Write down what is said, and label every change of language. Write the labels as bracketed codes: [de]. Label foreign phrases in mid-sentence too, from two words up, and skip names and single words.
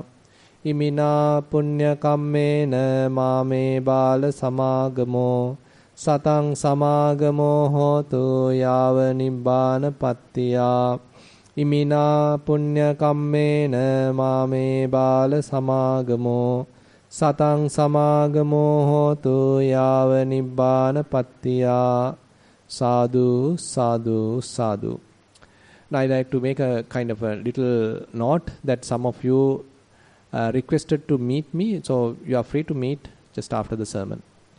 [pi] Imina punya kammena mame bala samagamo satang samagamo hotu yava nibbana pattiya. ඉමිනා පුඤ්ඤ කම්මේන මාමේ බාල සමාගමෝ සතං සමාගමෝ හෝතු යාව නිබ්බාන පත්තියා. Sadhu, sadhu, sadhu. [en] Now I'd like to make a kind of a little note that some of you requested to meet me, so you are free to meet just after the sermon.